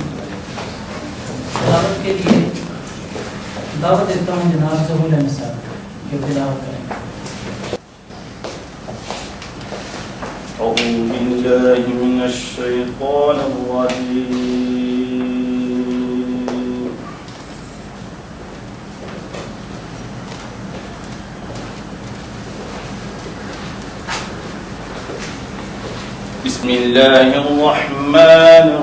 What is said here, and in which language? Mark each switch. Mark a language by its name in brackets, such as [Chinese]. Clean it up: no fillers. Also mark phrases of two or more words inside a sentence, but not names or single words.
[Urdu] تلاوت کے لیے دعوت دیتا ہوں جناب ظہور احمد صاحب جو تلاوت کریں. [Arabic] أعوذ بالله من الشيطان الرجيم بسم الله الرحمن